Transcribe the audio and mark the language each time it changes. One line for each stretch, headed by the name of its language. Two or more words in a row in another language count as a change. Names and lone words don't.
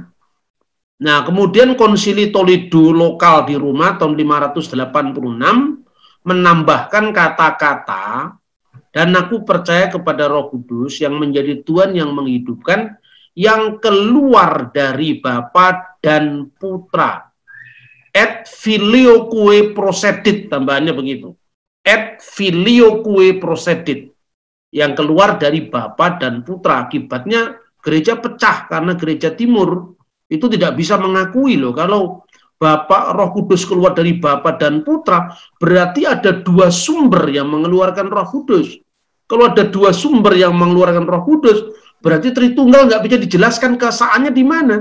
Indonesian: Nah, kemudian konsili Toledo lokal di Roma tahun 586 menambahkan kata-kata, dan aku percaya kepada Roh Kudus yang menjadi Tuhan yang menghidupkan, yang keluar dari Bapa dan Putra.
Latin: Et filioque procedit,
Indonesian: tambahannya begitu.
Latin: Et filioque procedit,
Indonesian: yang keluar dari Bapa dan Putra. Akibatnya gereja pecah karena gereja Timur itu tidak bisa mengakui loh kalau Bapa Roh Kudus keluar dari Bapa dan Putra, berarti ada dua sumber yang mengeluarkan Roh Kudus. Kalau ada dua sumber yang mengeluarkan Roh Kudus, berarti Tritunggal nggak bisa dijelaskan keesaannya di mana.